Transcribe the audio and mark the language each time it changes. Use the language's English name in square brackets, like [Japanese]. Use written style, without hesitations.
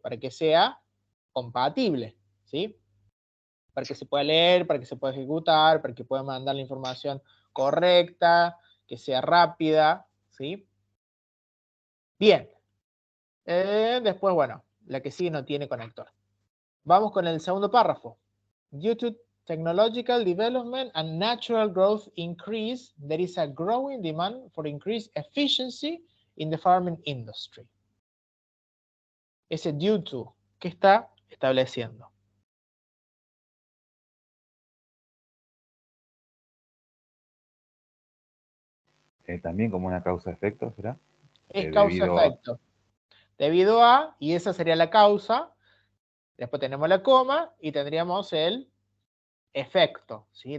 [Spanish] Para que sea compatible, ¿sí? Para que se pueda leer, para que se pueda ejecutar, para que pueda mandar la información correcta, que sea rápida, ¿sí? Bien. Después, bueno, la que sigue no tiene conector. Vamos con el segundo párrafo. [English] Due to technological development and natural growth increase, there is a growing demand for increased efficiency in the farming industry. [Spanish] Ese due to, ¿qué está estableciendo? También como una causa-efecto, ¿será? Es Debido causa-efecto. Debido a, y esa sería la causa, después tenemos la coma y tendríamos el efecto, ¿sí?